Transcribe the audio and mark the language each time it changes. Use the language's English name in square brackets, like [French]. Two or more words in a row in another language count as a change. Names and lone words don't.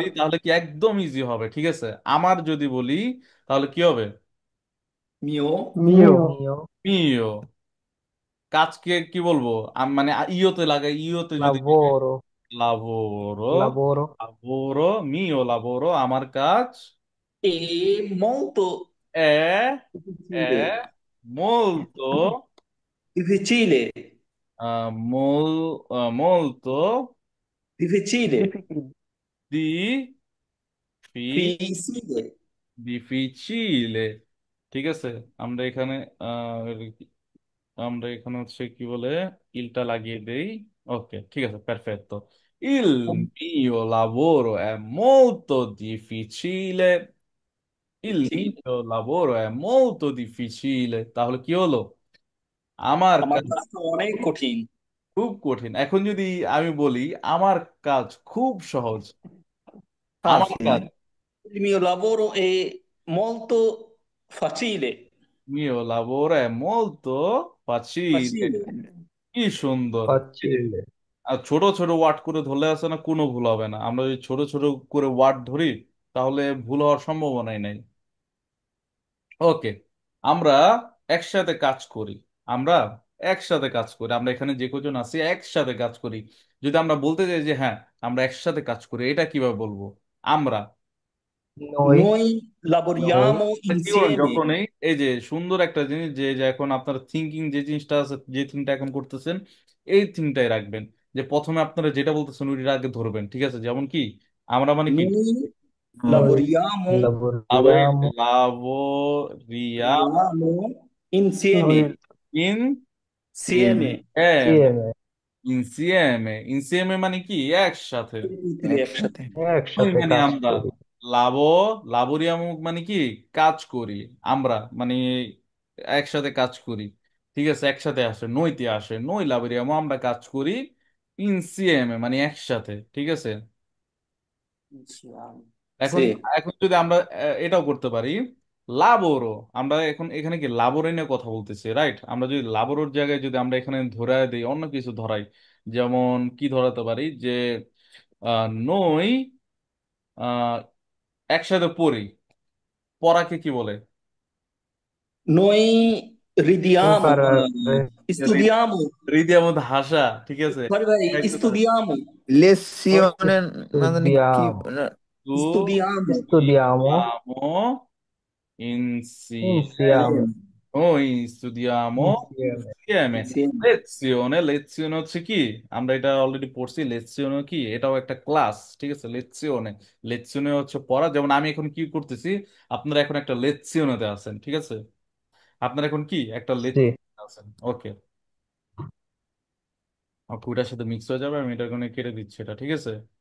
[Bangla] তাহলে কি একদম ইজি হবে, ঠিক আছে। আমার যদি বলি, তাহলে কি হবে? [Italian] মিও মিও। মিও [Bangla] মিও। কাজকে কি বলবো? মানে ইয়োতে লাগাই, ইয়োতে যদি লিখে, [Italian] লাভোরো। লাবোরো। লাভোরো [Bangla] লাবোরো, [Italian] mio lavoro, [Bangla] আমার কাজ। [Italian] e molto এ, এ difficile. molto, Difficile. mol, molto Difficile. [English] ডিফিকাল্ট। [Italian] di, fi, Difficile. difficile, [Bangla] ঠিক আছে। আমরা এখানে আমরা এখানে হচ্ছে কি বলে, ইলটা লাগিয়ে দেই। ওকে, ঠিক আছে, [Italian] পারফেক্to। Il mio lavoro è molto difficile, il Difficile. mio lavoro è molto difficile, [Bangla] তাহলে কি হলো? আমার আমার কাজ কাজটা অনেক কঠিন। খুব কঠিন। এখন যদি আমি বলি, আমার কাজ খুব সহজ, আমার কাজ, [Italian] Facile. Il mio lavoro è molto facile. mio lavoro è molto facile, Facile. [Bangla] কি সুন্দর। এই যে, [Italian] Facile. [Bangla] আর ছোট ছোট ওয়ার্ড করে ধরলে আছে না, কোনো ভুল হবে না। আমরা যদি ছোট ছোট করে ওয়ার্ড ধরি, তাহলে ভুল হওয়ার সম্ভাবনাই নাই। ওকে। আমরা একসাথে কাজ করি, আমরা একসাথে কাজ করি, আমরা এখানে যে কজন আছি একসাথে কাজ করি। যদি আমরা বলতে চাই যে হ্যাঁ, আমরা একসাথে কাজ করি, এটা কিভাবে বলবো? আমরা, [Italian] Noi নই। lavoriamo [Bangla] কি করুন [Italian] insieme. [Bangla] যখনই, এই যে সুন্দর একটা জিনিস, যে এখন আপনার থিঙ্কিং যে জিনিসটা আছে, যে থিংটা এখন করতেছেন, এই থিংটাই রাখবেন। যে প্রথমে আপনারা যেটা বলতেছেন ওইটা আগে ধরবেন, ঠিক আছে। যেমন কি, আমরা মানে কি? [Italian] Noi Noi lavoriamo, Lavoriamo lavoriamo lavoriamo insieme, noi insieme, insieme, insieme, [Bangla] insieme মানে কি একসাথে, [Italian] tutti [Bangla] একসাথে ওই একসাথে মানে কাজ আমরা, করি। [Italian] lavo lavoriamo [Bangla] মানে কি কাজ করি, আমরা মানে একসাথে কাজ করি, ঠিক আছে, একসাথে আসে, নইতে আসে, [Italian] noi lavoriamo [Bangla] আমরা কাজ করি, ইনসিএম মানে একসাথে, ঠিক আছে। [Italian] insieme. [Bangla] এখন [Italian] Sì, [Bangla] এখন যদি আমরা এটাও করতে পারি, লাবোরো, আমরা এখন এখানে কি লাবোরে নিয়ে কথা বলতেছি, রাইট? আমরা যদি লাবোরোর জায়গায় যদি আমরা এখানে ধরায় দিই, অন্য কিছু ধরাই, যেমন কি ধরাতে পারি যে নই আহ একসাথে পড়ি, পড়াকে কি বলে? [Italian] noi ridiamo, imparare, studiamo, [Bangla] হৃদয়ের মধ্যে হাসা, ঠিক আছে। [Italian] vai, vai, [Bangla] একটু ধরে, [Italian] studiamo, [Bangla] লেসিওনে না জানি কি [Italian] studiamo, [Bangla] না, [Italian] তু studiamo studiamo studiamo insieme, insieme, noi studiamo insieme, insieme, insieme. [Bangla] লেzione হচ্ছে কি, আমরা এটা অলরেডি পড়ছি, লেzione কি, এটাও একটা ক্লাস, ঠিক আছে। লেzione, লেzione হচ্ছে পড়া, যেমন আমি এখন কি করতেছি, আপনারা এখন একটা লেzione আছেন, ঠিক আছে, আপনারা এখন কি একটা [Italian] sì. [Bangla] লেzione আছেন, ওকে। ওটার সাথে মিক্স হয়ে যাবে, আমি এটা কোনো কেটে দিচ্ছি এটা, ঠিক আছে।